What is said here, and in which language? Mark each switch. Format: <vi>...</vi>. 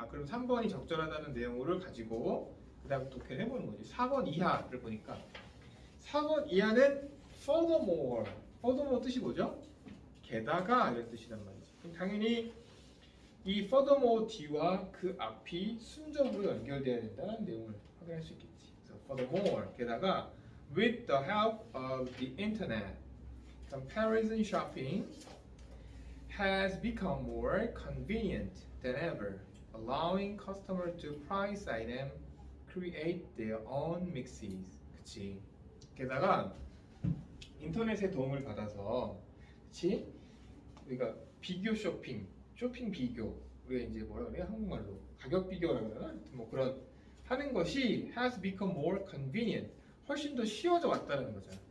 <ko>그럼 3번이 적절하다는 내용을 가지고 그 다음에 독해를 해보는 거지. 4번 이하를 보니까 4번 이하는 furthermore 뜻이 뭐죠? 게다가 이런 뜻이란 말이지. 그럼 당연히 이 furthermore 뒤와 그 앞이 순적으로 연결돼야 된다는 내용을 확인할 수 있겠지. 그래서</ko> <en>furthermore</en> <ko>게다가</ko> <en>with the help of the internet, comparison shopping has become more convenient than ever, allowing customers to price item, create their own mixes.</en> <ko>그치? 게다가 인터넷의 도움을 받아서, 그치? 우리가 비교 쇼핑 비교, 우리가 이제 뭐라 그래요? 한국말로 가격 비교라고 그러나? 뭐 그런 하는 것이</ko> <en>has become more convenient,</en> <ko>훨씬 더 쉬워져 왔다는 거잖아.</ko>